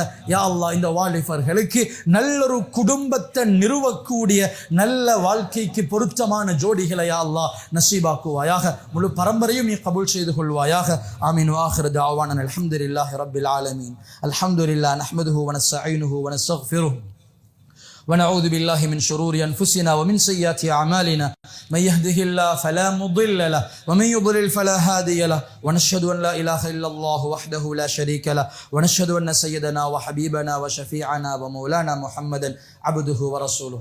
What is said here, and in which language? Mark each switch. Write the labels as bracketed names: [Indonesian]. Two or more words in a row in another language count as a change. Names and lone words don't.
[Arabic] يا الله [Tamil] இந்த வாலிபர்களுக்கு நல்லொரு குடும்பத்தை நிறுவக்கூடிய நல்ல வாழ்க்கைக்கு பொருத்தமான ஜோடிகளை [Arabic] يا الله [Tamil] நசீபாக்குவாயாக. முழு பரம்பரையும் நீ கபூல் செய்து கொள்வாயாக. ஆமீன். [Arabic] وآخر دعوانا الحمد لله رب العالمين. الحمد لله نحمده ونستعينه ونستغفره ونعوذ بالله من شرور أنفسنا ومن سيئات أعمالنا من يهده الله فلا مضل له ومن يضلل فلا هادي له ونشهد أن لا إله إلا الله وحده لا شريك له ونشهد أن سيدنا وحبيبنا وشفيعنا ومولانا محمدا عبده ورسوله.